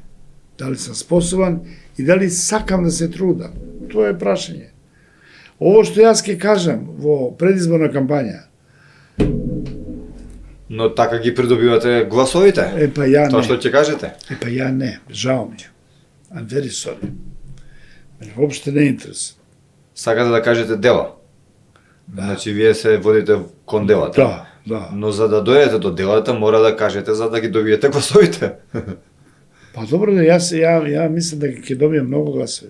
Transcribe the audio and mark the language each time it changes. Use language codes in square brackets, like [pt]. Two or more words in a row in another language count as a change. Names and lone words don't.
[mk] Дали сум способен и дали сакам да се трудам. Тоа е прашање. Ово што јас ќе кажам во предизборна кампања. Но така ги придобивате гласовите? Па ја Тоа не. што ќе кажете? Па ја не, жао ми е. [en] I'm very sorry. [mk] Мене воопште не интересува. Сакате да кажете дела? Значи вие се водите кон делата. Да. Но за да дојдете до делата мора да кажете за да ги добиете гласовите. Па добро, ја мислам дека ќе добијам многу гласови.